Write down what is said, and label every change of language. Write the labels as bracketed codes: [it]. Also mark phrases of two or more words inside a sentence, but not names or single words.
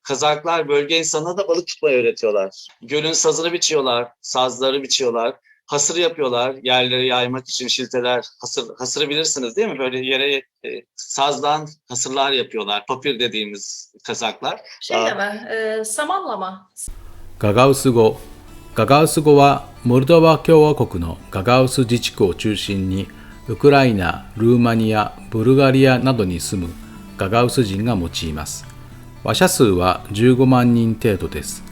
[tr] Kazaklar bölge insanına da balık tutmayı öğretiyorlar. Gölün sazını biçiyorlar, sazları biçiyorlar. Hasır yapıyorlar yerlere yaymak için şilteler. Hasırı bilirsiniz değil mi? Böyle yere sazdan hasırlar yapıyorlar. Papir dediğimiz Kazaklar. Samanla mı? [ja] ガガウス語。ガガウス語はモルドバ共和国のガガウス自治区を中心にウクライナ、ルーマニア、ブルガリアなどに住むガガウス人が用います。話者数は15万人程度です。